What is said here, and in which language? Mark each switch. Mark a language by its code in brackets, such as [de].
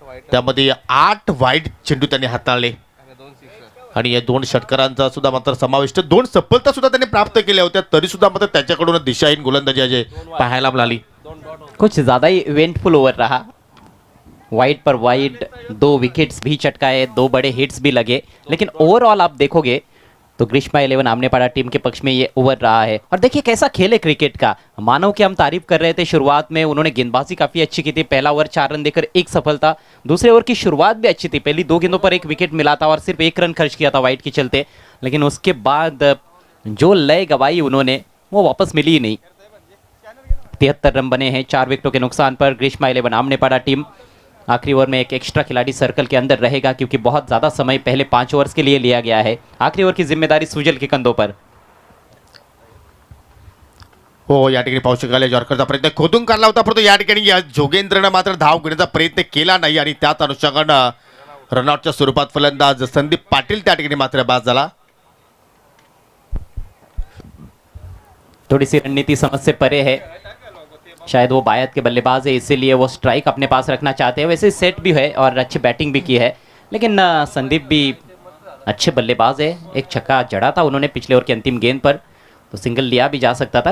[mr] त्यामध्ये 8 वाईड चेंडू त्यांनी हाताळले आणि या 2 षटकारांचा सुद्धा मात्र समाविष्ट 2 सफलता सुद्धा त्यांनी प्राप्त केल्या होत्या, तरी सुद्धा मात्र त्याच्याकडून दिशाहीन गोलंदाजी अजय पाहायला मिळाली. [hi] कुछ ज़्यादा ही इवेंटफुल ओवर रहा. वाइड पर वाइड, 2 विकेट्स भी चटकाए, 2 बड़े हिट्स भी लगे. लेकिन ओवरऑल आप देखोगे तो ग्रीष्मा 11 आमनेपाड़ा टीम के पक्ष में ये ओवर रहा है. और देखिए कैसा खेल है क्रिकेट का. मानव की हम तारीफ कर रहे थे शुरुआत में, उन्होंने गेंदबाजी काफ़ी अच्छी की थी. पहला ओवर 4 रन देकर 1 सफलता. दूसरे ओवर की शुरुआत भी अच्छी थी, पहली 2 गेंदों पर 1 विकेट मिला था और सिर्फ 1 रन खर्च किया था वाइड के चलते. लेकिन उसके बाद जो लय गवाई उन्होंने वो वापस मिली ही नहीं. 73 रन बने हैं 4 विकेटों के नुकसान पर. ग्रीष्मा 11 आमनेपाड़ा टीम आखिरी ओवर में एक एक्स्ट्रा खिलाड़ी सर्कल के अंदर रहेगा, क्योंकि बहुत ज़्यादा समय पहले 5 ओवर्स के लिए लिया गया है. आखिरी ओवर की जिम्मेदारी सुजल के कंधों पर. [mr] हो, या ठिकाणी पाहू शकाल जॉर्करचा प्रयत्न खोदून काढला होता, परंतु या ठिकाणी या जोगेंद्रनं मात्र धाव घेण्याचा प्रयत्न केला नाही आणि त्याच अनुषंगानं रनआउटच्या स्वरूपात फलंदाज संदीप पाटील त्या ठिकाणी मात्र बाद झाला. [hi] थोड़ी सी रणनीति समझ से परे है, शायद वो बायत के बल्लेबाज है इसीलिए वो स्ट्राइक अपने पास रखना चाहते हैं. वैसे सेट भी है और अच्छी बैटिंग भी की है, लेकिन संदीप भी अच्छे बल्लेबाज है. एक छक्का जड़ा था उन्होंने पिछले ओवर की अंतिम गेंद पर, तो सिंगल लिया भी जा सकता था.